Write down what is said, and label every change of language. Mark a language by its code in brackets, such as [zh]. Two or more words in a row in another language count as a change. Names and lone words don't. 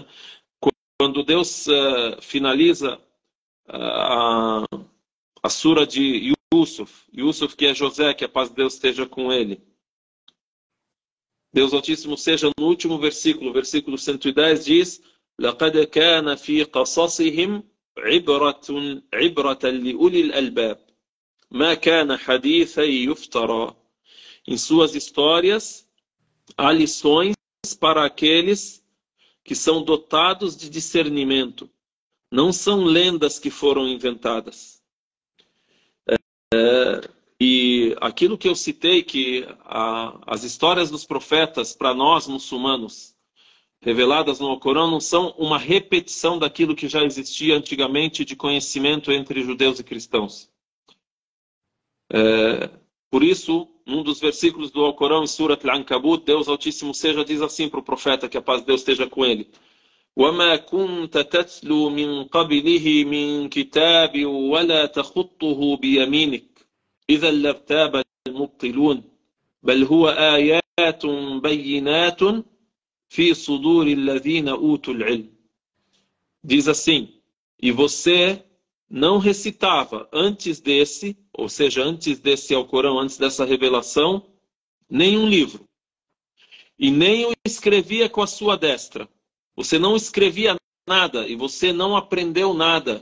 [pt] Quando Deus finaliza a sura de Yusuf, que é José, que a paz de Deus esteja com ele. Deus Altíssimo Seja, no último versículo 110, diz: [ar] لَقَدْ كَانَ فِي قَصَصِهِمْ عِبْرَةً لِأُولِي الْأَلْبَابِ مَا كَانَ حَدِيثًا يُفْتَرَى. [pt] Em suas histórias, há lições para aqueles que são dotados de discernimento. Não são lendas que foram inventadas. E aquilo que eu citei, que as histórias dos profetas, para nós muçulmanos, reveladas no Alcorão, não são uma repetição daquilo que já existia antigamente de conhecimento entre judeus e cristãos. Por isso, num dos versículos do Alcorão, em Surat Al-Ankabut, Deus Altíssimo Seja diz assim para o profeta, que a paz de Deus esteja com ele: [ar] وَمَا كُنْتَ تَتْلُو مِنْ قَبْلِهِ مِنْ كِتَابٍ وَلَا تَخُطُّهُ بِيَمِينِكَ إِذًا لَارْتَابَ الْمُبْطِلُونَ بَلْ هُوَ آيَاتٌ بَيِّنَاتٌ فِي صُدُورِ الَّذِينَ أُوتُوا الْعِلْمَ. [pt] Diz assim: e você não recitava antes desse, ou seja, antes desse Alcorão, antes dessa revelação, nenhum livro. E nem o escrevia com a sua destra. Você não escrevia nada e você não aprendeu nada.